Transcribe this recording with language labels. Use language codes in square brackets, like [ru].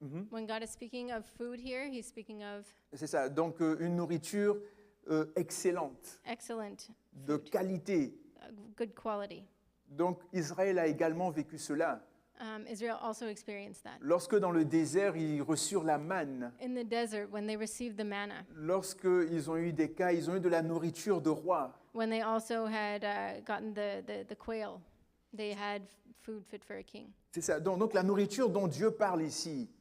[en] When God is speaking of food here, he's speaking of [fr] c'est ça, donc une nourriture excellente, [en] excellent [fr] de [en] food, [fr] qualité. [en] good quality. [fr] Donc Israël a également vécu cela. [en] Israel also experienced that. [fr] Lorsque dans le désert, ils reçurent la manne, [en] In the desert, when they received the manna, [fr] lorsqu'ils ont eu des cas, ils ont eu de la nourriture de roi. [en] when they also had gotten the quail, they had food fit for a king. [fr] C'est ça. Donc la nourriture dont Dieu parle ici.